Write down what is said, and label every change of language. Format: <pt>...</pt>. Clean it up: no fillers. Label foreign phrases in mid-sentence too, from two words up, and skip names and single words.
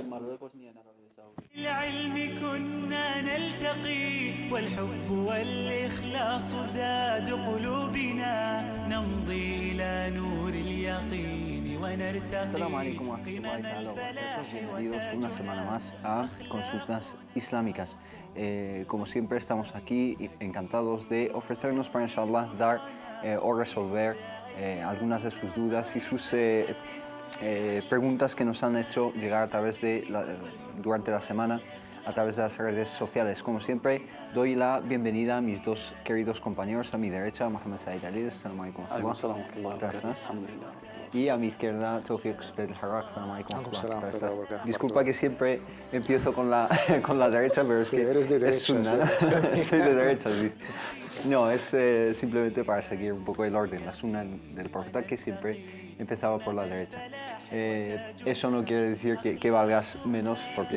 <es>Marruecos ni en Arabia Saudí.</es> <ar>العلم كنا نلتقي والحب والإخلاص زاد قلوبنا نمضي إلى نور اليقين ونرتقي السلام عليكم ورحمة الله تعالى وبركاته.</ar> <es>Bienvenidos una semana más a Consultas Islámicas. Como siempre estamos aquí encantados de ofrecernos para inshallah dar o resolver algunas de sus dudas y sus preguntas que nos han hecho llegar a través de durante la semana a través de las redes sociales. Como siempre, doy la bienvenida a mis dos queridos compañeros. A mi derecha, Mohamed Said Ali.</es> <ar>السلام عليكم.</ar> <es>Y a mi izquierda, Tawfiq del Harak.</es> <ar>السلام عليكم.</ar> <es>Disculpa que siempre empiezo con la derecha, pero es que eres de derecha, es sunna. Soy de derecha, ¿viste? No, es simplemente para seguir un poco el orden, la sunna del profeta, que siempre empezaba por la derecha. Eso no quiere decir que valgas menos, porque...</es>